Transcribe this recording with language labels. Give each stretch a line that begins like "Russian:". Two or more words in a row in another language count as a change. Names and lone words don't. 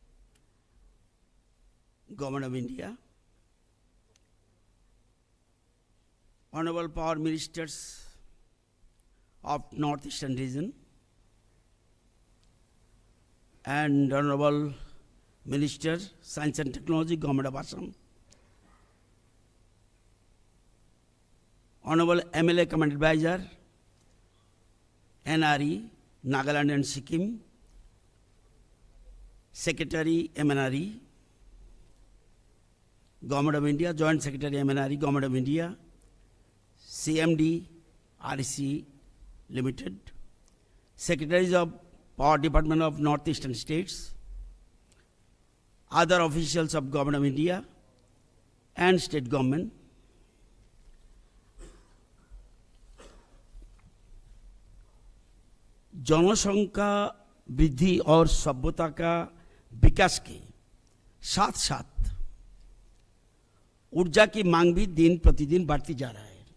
English: Government of India, Honorable Power Ministers of Northeastern region, and Honorable Minister, Science and Technology, Government of Assam, Honorable MLA Command Advisor, NRE, Nagaland and Sikkim, Secretary, MNRE, Government of India, Joint Secretary, MNRE, Government of India, CMD, REC Limited, Secretaries of Power Department of Northeastern States, other officials of Government of India and state government,
Hindi: जनसंख्या वृद्धि और सभ्यता का विकास के साथ साथ ऊर्जा की मांग भी दिन प्रतिदिन बढ़ती जा रहा है।